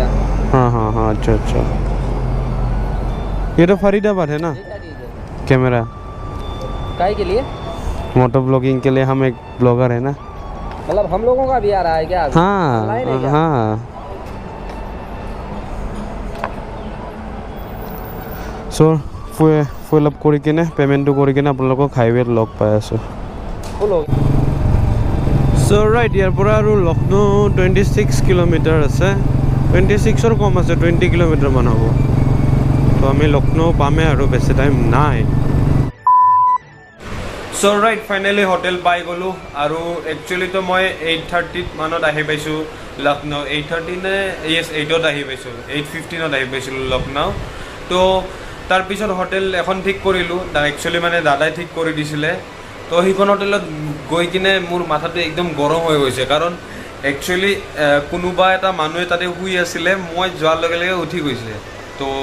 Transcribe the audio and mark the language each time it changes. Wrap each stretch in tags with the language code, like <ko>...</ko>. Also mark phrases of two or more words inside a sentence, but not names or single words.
<hi>हाँ अच्छा ये तो फरीदाबाद है ना कैमरा काहे के लिए मोटो ब्लॉगिंग के लिए हम एक ब्लॉगर है ना मतलब हम लोगों का भी आ रहा है क्या अभी? Online है क्या?</hi> <as>हाँ सो</as> <en>full up</en> <as>কৰি কিনে পেমেণ্টটো কৰি কিনে আপোনালোকক হাইৱেত লগ পাই আছোঁ</as> <hi>फुल हो गया</hi> <en>so right</en> <as>ইয়াৰ পৰা আৰু লক্ষ্ণৌ 26 কিলোমিটাৰ আছে 26ৰ কম আছে 20 কিলোমিটাৰ মান হ'ব তো আমি লক্ষ্ণৌ পামেই আৰু বেছি টাইম নাই</as> <en>so right finally</en> <as>হোটেল পাই গ'লোঁ আৰু একচুৱেলিতো মই 8:30 মানত আহি পাইছোঁ লক্ষ্ণৌ 8:30 নে য়েছ 8ত আহি পাইছোঁ 8:15ত আহি পাইছিলোঁ লক্ষ্ণৌ তো তাৰপিছত হোটেল এখন ঠিক কৰিলোঁ একচুৱেলি মানে দাদাই ঠিক কৰি দিছিলে তো সেইখন হোটেলত গৈ কিনে মোৰ মাথাটো একদম গৰম হৈ গৈছে কাৰণ একচুৱেলি কোনোবা এটা মানুহে তাতে শুই আছিলে মই যোৱাৰ লগে লগে উঠি গৈছে তো</as>